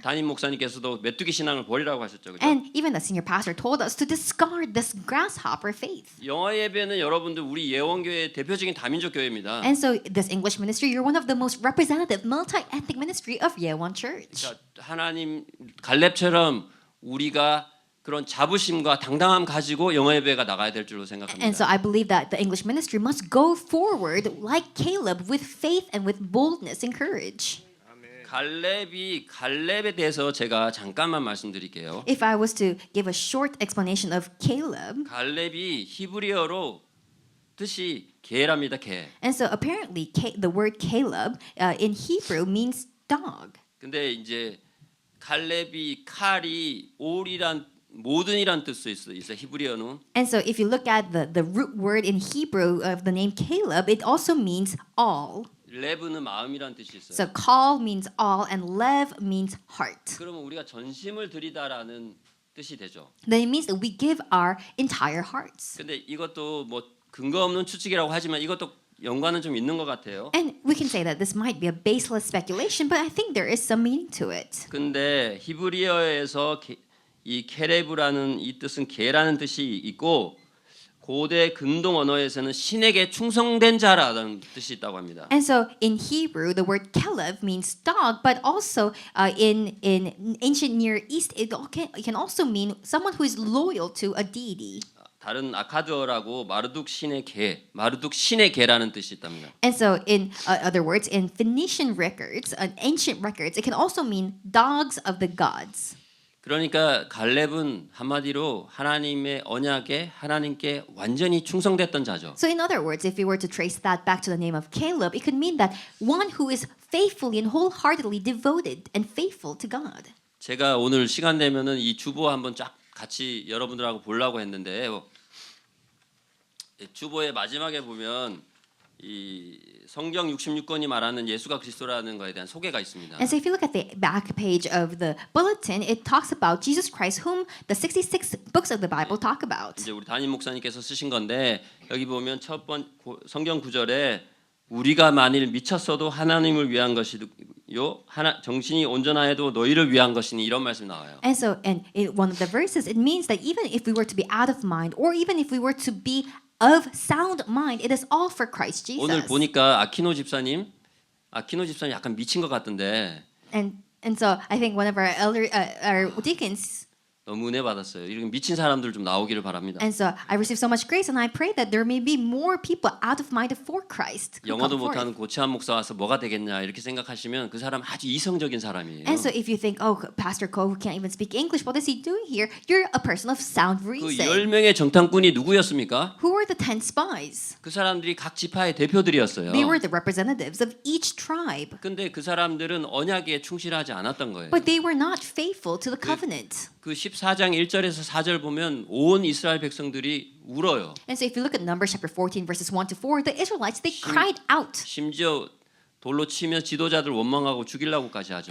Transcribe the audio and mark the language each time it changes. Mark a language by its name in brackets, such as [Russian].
[Korean] 담임 목사님께서도 메뚜기 신앙을 버리라고 하셨죠, 그죠? [English] And even the senior pastor told us to discard this grasshopper faith. [Korean] 영어 예배는 여러분들 우리 예원교회의 대표적인 다민족 교회입니다. [English] And so this English ministry, you're one of the most representative multi-ethnic ministry of Yeowon Church. [Korean] 그러니까 하나님 갈렙처럼 우리가 그런 자부심과 당당함 가지고 영어 예배가 나가야 될 줄로 생각합니다. [English] And so I believe that the English ministry must go forward like Caleb with faith and with boldness and courage. [Korean] 갈렙에 대해서 제가 잠깐만 말씀드릴게요. [English] If I was to give a short explanation of Caleb, [Korean] 갈렙이 히브리어로 뜻이 개랍니다, 개. [English] and so apparently the word Caleb in Hebrew means dog. [Korean] 근데 이제 갈렙이 칼이 올이란 모든이란 뜻도 있어 히브리어는. [English] And so if you look at the root word in Hebrew of the name Caleb, it also means all. [Korean] 레브는 마음이란 뜻이 있어요. [English] So kal means all and lev means heart. [Korean] 그러면 우리가 전심을 드리다라는 뜻이 되죠. [English] Then it means that we give our entire hearts. [Korean] 근데 이것도 뭐 근거 없는 추측이라고 하지만 이것도 연관은 좀 있는 것 같아요. [English] And we can say that this might be a baseless speculation, but I think there is some meaning to it. [Korean] 근데 히브리어에서 이 케레브라는 이 뜻은 개라는 뜻이 있고 고대 근동 언어에서는 신에게 충성된 자라는 뜻이 있다고 합니다. [English] And so in Hebrew, the word Caleb means dog, but also in ancient Near East, it can also mean someone who is loyal to a deity. [Korean] 다른 아카드어라고 마르둑 신의 개라는 뜻이 있답니다. [English] And so in other words, in Phoenician records, ancient records, it can also mean dogs of the gods. [Korean] 그러니까 갈렙은 한마디로 하나님의 언약에 하나님께 완전히 충성됐던 자죠. [English] So in other words, if we were to trace that back to the name of Caleb, it could mean that one who is faithfully and wholeheartedly devoted and faithful to God. [Korean] 제가 오늘 시간 되면은 이 주보 한번 쫙 같이 여러분들하고 보려고 했는데 주보의 마지막에 보면 이 성경 66권이 말하는 예수가 그리스도라는 것에 대한 소개가 있습니다. [English] And so if you look at the back page of the bulletin, it talks about Jesus Christ, whom the 66 books of the Bible talk about. [Korean] 이제 우리 담임 목사님께서 쓰신 건데 여기 보면 첫 번 성경 구절에 우리가 만일 미쳤어도 하나님을 위한 것이요 정신이 온전하여도 너희를 위한 것이니 이런 말씀이 나와요. [English] And so in one of the verses, it means that even if we were to be out of mind, or even if we were to be of sound mind, it is all for Christ Jesus. [Korean] 오늘 보니까 아키노 집사님 약간 미친 것 같던데. [English] And so I think one of our our deacons. [Korean] 너무 은혜 받았어요. 이런 미친 사람들 좀 나오기를 바랍니다. [English] And so I received so much grace, and I pray that there may be more people out of mind for Christ. [Korean] 영어도 못하는 고치한 목사 와서 뭐가 되겠냐 이렇게 생각하시면 그 사람 아주 이성적인 사람이에요. [English] And so if you think, oh, Pastor Ko who can't even speak English, what is he doing here? You're a person of sound 그 reason. [Korean] 10명의 정탐꾼이 누구였습니까? [English] Who were the 10 spies? [Korean] 그 사람들이 각 지파의 대표들이었어요. [English] They were the representatives of each tribe. [Korean] 근데 그 사람들은 언약에 충실하지 않았던 거예요. [English] But they were not faithful to the covenant. [Korean] 그 14장 1절에서 4절 보면 온 이스라엘 백성들이 울어요. [English] And so if you look at Numbers chapter 14 verses 1 to 4, the Israelites, they cried out. [Korean] 심지어 돌로 치며 지도자들 원망하고 죽이려고까지 하죠.